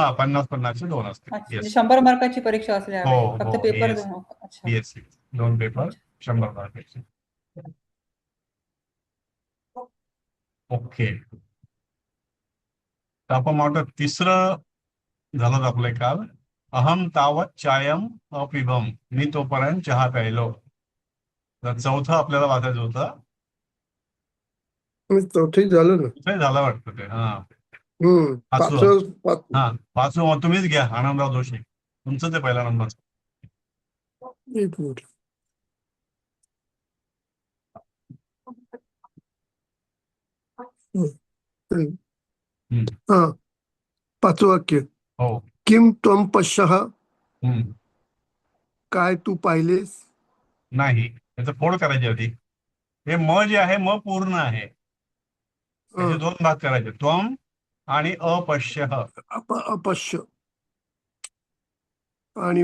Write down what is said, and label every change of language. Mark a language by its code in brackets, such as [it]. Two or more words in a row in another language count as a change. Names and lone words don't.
[mr] हा 50-50 चे 2 असतील. अच्छा, म्हणजे येस. 100 मार्काची परीक्षा असली हो यावेळी. फक्त हो पेपर येस 2. अच्छा, येस. 2 पेपर अच्छा. 100 मार्काचे. ओके. तर आपण म्हणतो तिसरं झालं आपलं काल. [sa] अहम तावत चायम अपिभम. [mr] मी तोपर्यंत चहा प्यायलो. तर चौथं आपल्याला वाचायचं होतं. चौथी झालं ना. ते झालं वाटतं ते. हा पाचवं. पाचवं हा पाचवं तुम्हीच घ्या आनंदराव जोशी. तुमचं ते पहिला नंबर. एक मिनिट. हा पाचवं वाक्य. हो. [sa] किम त्वम पश्यः. [mr] हम्म. काय तू पाहिलेस. नाही त्याचं फोड करायची आधी. हे म जे आहे म पूर्ण आहे. त्याचे 2 भाग करायचे त्वम आणि अपश्यः. अपश्य आणि